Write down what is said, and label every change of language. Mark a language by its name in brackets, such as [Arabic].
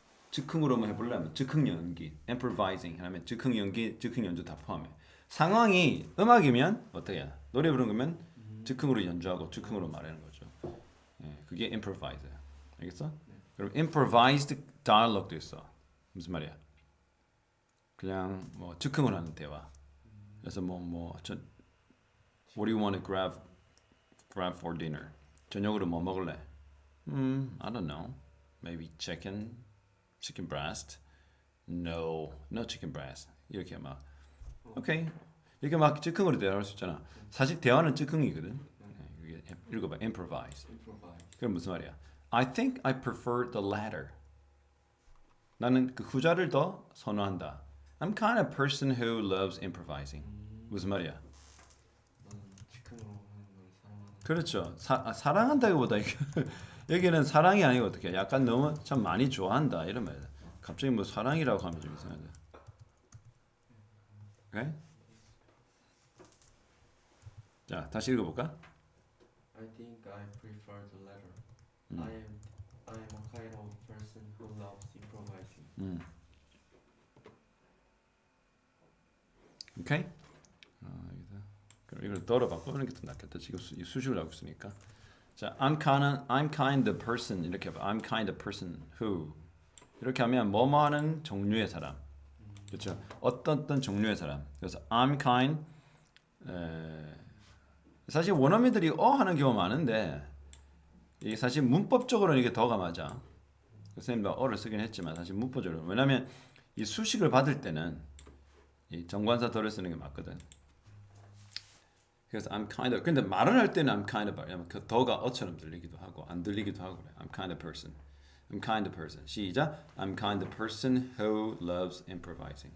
[Korean] 즉흥으로만 해보려면 즉흥 연기, improvising 하면 즉흥 연기, 즉흥 연주 다 포함해. 상황이 음악이면 어떻게 해? 노래 부르는 거면 즉흥으로 연주하고 즉흥으로 말하는 거죠. 예, 그게 improviser. 알겠어? 그럼 improvised dialogue도 있어. 무슨 말이야? 그냥 뭐 즉흥으로 하는 대화. 그래서 [English] what do you want to grab for dinner? [Korean] 저녁으로 뭐 먹을래? [English] I don't know. Maybe chicken breast. No chicken breast. [Korean] 이렇게 막 오케이. 이렇게 막 즉흥으로 대화할 수 있잖아. 사실 대화는 즉흥이거든. 읽어봐. improvise. 그럼 무슨 말이야? [English] I think I prefer the latter. [Korean] 나는 그 후자를 더 선호한다. [English] I'm kind of person who loves improvising. [Korean] 무슨 말이야? 즉흥으로 하는 걸 사랑하는. 그렇죠. 사랑한다기보다 여기는 사랑이 아니고 어떻게? 약간 너무 참 많이 좋아한다 이런 말. 갑자기 뭐 사랑이라고 하면 좀 이상하죠. 오케이? 자, 다시 읽어볼까? [English] I think I prefer the latter. I am a kind of person who loves improvising. [Korean] 오케이? 그럼 이걸 더러 바꾸는 게 더 낫겠다. 지금 수식을 하고 있으니까. 자, [English] I'm kind of person [Korean] 이렇게 봐. [English] I'm kind of person who [Korean] 이렇게 하면 뭐뭐 하는 종류의 사람. 그렇죠? 어떤 종류의 사람. 그래서 I'm kind 사실 원어민들이 하는 경우 많은데 이게 사실 문법적으로는 이게 더가 맞아. 선생님도 어를 쓰긴 했지만 사실 문법적으로 왜냐하면 이 수식을 받을 때는 이 정관사 더를 쓰는 게 맞거든. 그래서 [English] I'm kind of [Korean] 근데 말을 할 때는 I'm kind of 왜냐면 그 더가 어처럼 들리기도 하고 안 들리기도 하고 그래. [English] I'm kind of person. I'm kind of person. [Korean] 시작. [English] I'm kind of person who loves improvising.